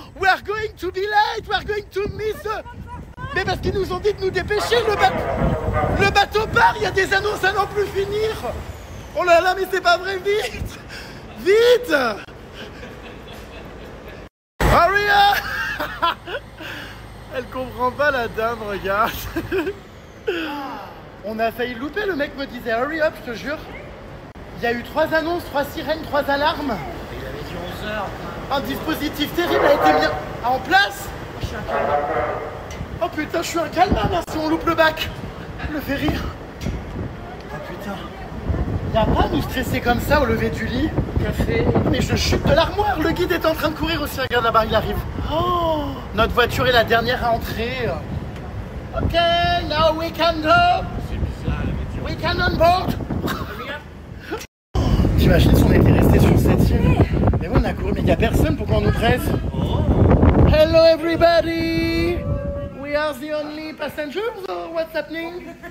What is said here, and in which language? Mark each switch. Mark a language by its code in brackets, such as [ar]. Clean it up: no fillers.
[en] We are going to be late. We are going to miss. [fr] Mais parce qu'ils nous ont dit de nous dépêcher. Le bateau part. Il y a des annonces à n'en plus finir. Oh là là, mais c'est pas vrai. Vite. Vite. [en] Hurry up. [fr] Elle comprend pas la dame, regarde. On a failli louper, le mec me disait [en] hurry up, [fr] je te jure. Il y a eu 3 annonces, 3 sirènes, 3 alarmes. Il avait dit 11 heures. Un dispositif terrible a été mis en place. Je suis un calme. Oh putain, je suis un calmar, si on loupe le bac. Le ferry. Oh putain. Y'a pas à nous stresser comme ça au lever du lit. Café. Mais je chute de l'armoire, le guide est en train de courir aussi, regarde là-bas, il arrive. Oh, notre voiture est la dernière à entrer. [en] Ok, now we can go. [fr] C'est bizarre la voiture. [en] We can on board. [fr] T'imagines si on était resté sur cette île? Mais oui, on a couru, mais il n'y a personne pour qu'on nous presse. [en] Hello everybody. We are the only passengers or what's happening?